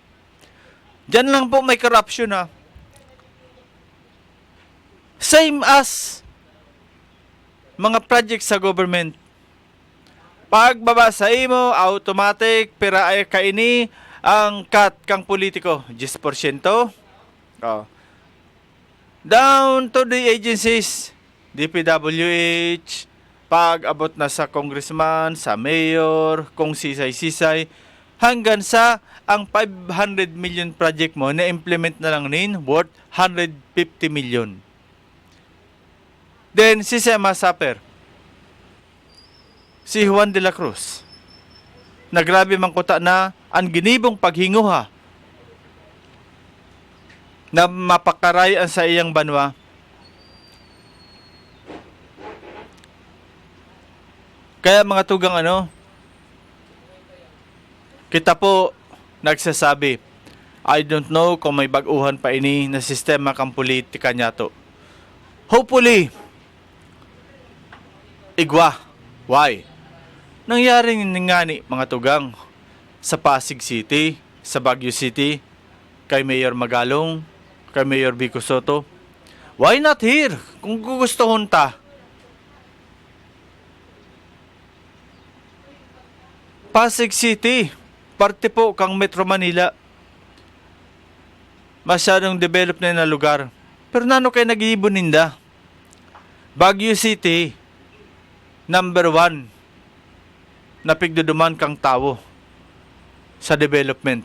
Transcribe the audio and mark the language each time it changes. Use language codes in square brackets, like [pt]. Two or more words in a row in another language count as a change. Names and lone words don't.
[bik] Diyan lang po may corruption ha. [en] Same as [bik] mga project sa government. Pagbaba sa imo, automatic, pera ay kaini, ang cut kang politiko, 10%. [en] Down to the agencies, [bik] DPWH, pag abot na sa congressman, sa mayor, kung sisay-sisay, hanggang sa ang 500 million project mo na implement na lang nin worth 150 million. Then si Sema Saper, si Juan de la Cruz, nagrabe man kuta na ang ginibong paghinguha na mapakarayaan sa iyang banwa. Kaya mga tugang kita po nagsasabi, [en] I don't know [bik] kung may baguhan pa ini na sistema kang politika niya to. Hopefully, igwa. Why? Nangyari nga ni mga tugang sa Pasig City, sa Baguio City, kay Mayor Magalong, kay Mayor Vico Soto. [en] Why not here? [bik] Kung gugustuhon ta. Pasig City, parte po kang Metro Manila. Masyadong develop na lugar. Pero nano kayo nag-iibon ninda? Baguio City, number 1 na pigduduman kang tao sa development.